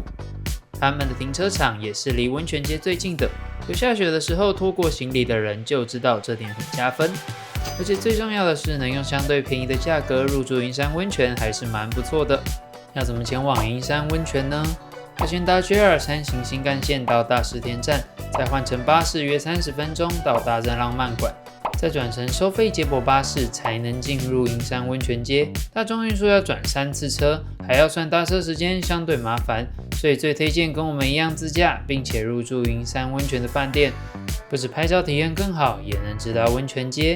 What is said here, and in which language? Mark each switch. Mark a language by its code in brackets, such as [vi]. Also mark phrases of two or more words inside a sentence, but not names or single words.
[zh] 他們的停車場也是離溫泉街最近的，有下雪的時候拖過行李的人就知道這點很加分。而且最重要的是，能用相對便宜的價格入住銀山溫泉還是蠻不錯的。要怎麼前往銀山溫泉呢？要先搭 JR 山形新幹線到大石田站，再換乘巴士約30分鐘到大正浪漫館，再轉乘收費接駁巴士才能進入銀山溫泉街。大眾運輸要轉3次車，還要算搭車時間，相對麻煩，所以最推薦跟我們一樣自駕，並且入住銀山溫泉的飯店，不止拍照體驗更好，也能知道溫泉街。